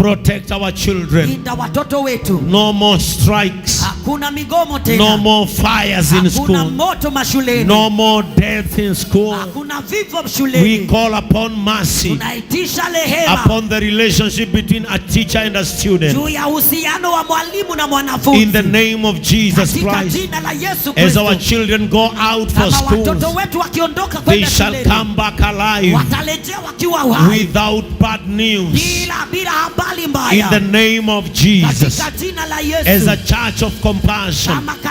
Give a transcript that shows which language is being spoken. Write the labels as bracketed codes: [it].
[en] Protect our children. [sw] Linda watoto wetu. [en] No more strikes. [sw] Hakuna migomo tena. [en] No more fires in school. [sw] Hakuna moto mashuleni. [en] No more death in school. [sw] Hakuna vifo shuleni. [en] We call upon mercy. [sw] Tunaitisha rehema. [en] Upon the relationship between a teacher and a student. [sw] Juu ya uhusiano wa mwalimu na mwanafunzi. [en] In the name of Jesus Christ. [sw] Jina la Yesu [en] Kristo. As our children go out for schools, they shall come back alive without bad news. In the name of Jesus, as a church of compassion,